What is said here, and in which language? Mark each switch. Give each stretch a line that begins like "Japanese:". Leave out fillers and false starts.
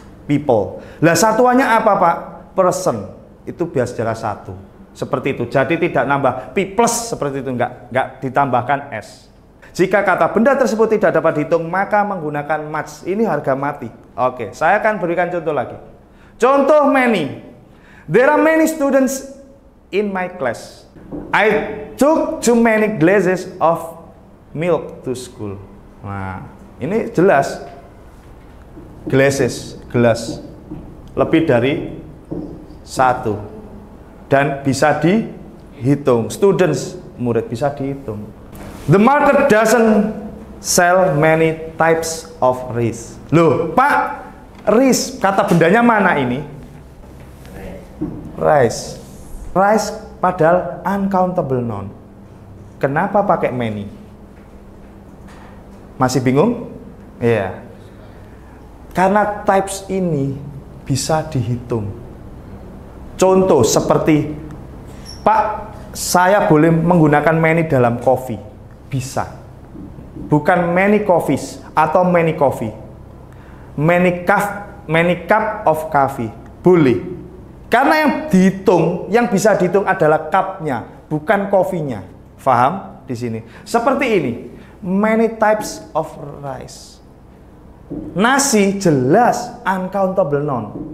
Indonesian: People. Lah satuannya apa Pak? Person. Itu biasa 1. Seperti itu. Jadi tidak nambah P plus seperti itu, enggak ditambahkan S. Jika kata benda tersebut tidak dapat dihitung, maka menggunakan much. Ini harga mati. Oke, saya akan berikan contoh lagi. Contoh many.
English: There are many students in my class. I took too many glasses of milk to school.
Indonesian: Nah, ini jelas. Glasses, gelas. Lebih dari 1. Dan bisa dihitung. Students, murid, bisa dihitung.
English: The market doesn't sell many types of rice.
Indonesian: Loh, Pak, rice, kata bendanya mana ini? rice. Rice padahal uncountable noun. Kenapa pakai many? Masih bingung? Iya. Karena types ini bisa dihitung. Contoh seperti, Pak, saya boleh menggunakan many dalam coffee. Bisa. Bukan many coffees atau many coffee.
English: Many cup of coffee. Boleh.
Indonesian: Karena yang dihitung, yang bisa dihitung adalah cupnya, bukan coffee-nya. Faham di sini? Seperti ini.
English: Many types of rice.
Indonesian: Nasi jelas uncountable noun.